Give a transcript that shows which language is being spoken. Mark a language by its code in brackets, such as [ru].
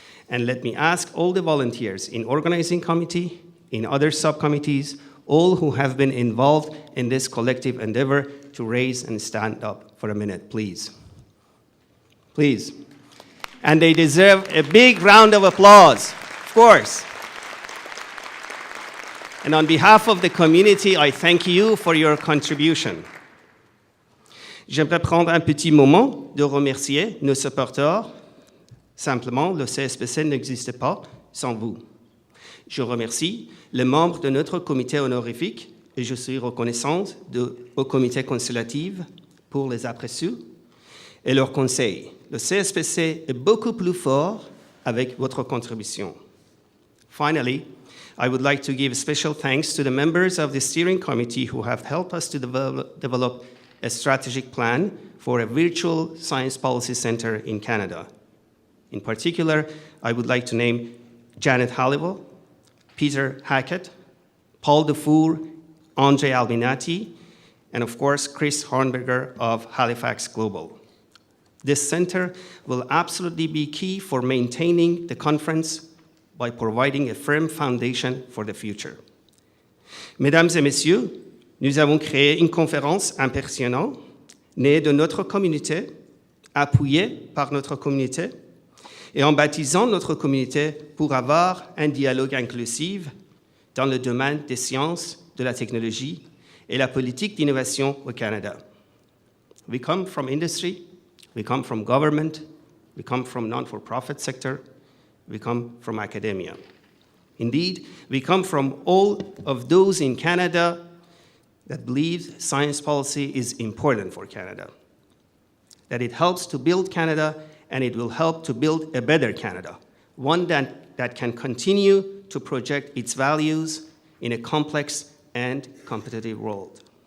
[en] And let me ask all the volunteers in organizing committee, in other subcommittees, all who have been involved in this collective endeavor to raise and stand up for a minute, please. Please. And they deserve a big round of applause, of course. And on behalf of the community, I thank you for your contribution. [fr] J'aimerais prendre un petit moment de remercier nos supporters. Simplement, le CSBC n'existe pas sans vous. Je remercie les membres de notre comité honorifique et je suis reconnaissante au comité consultatif pour les appréciés et leurs conseils. Le CSBC est beaucoup plus fort avec votre contribution. [en] Finally, I would like to give special thanks to the members of the steering committee who have helped us to develop a strategic plan for a virtual science policy center in Canada. In particular, I would like to name Janet Halliwell, Peter Hackett, Paul Dufour, Andre Albinati, and of course, Chris Hornberger of Halifax Global. This center will absolutely be key for maintaining the conference by providing a firm foundation for the future. [fr] Mesdames et messieurs, nous avons créé une conférence impressionnante, née de notre communauté, appuyée par notre communauté, et en baptisant notre communauté pour avoir un dialogue inclusif dans le domaine des sciences, de la technologie et la politique d'innovation au Canada. [en] We come from industry, we come from government, we come from non-for-profit sector, we come from academia. Indeed, we come from all of those in Canada that believe science policy is important for Canada, that it helps to build Canada and it will help to build a better Canada, one that can continue to project its values in a complex and competitive world.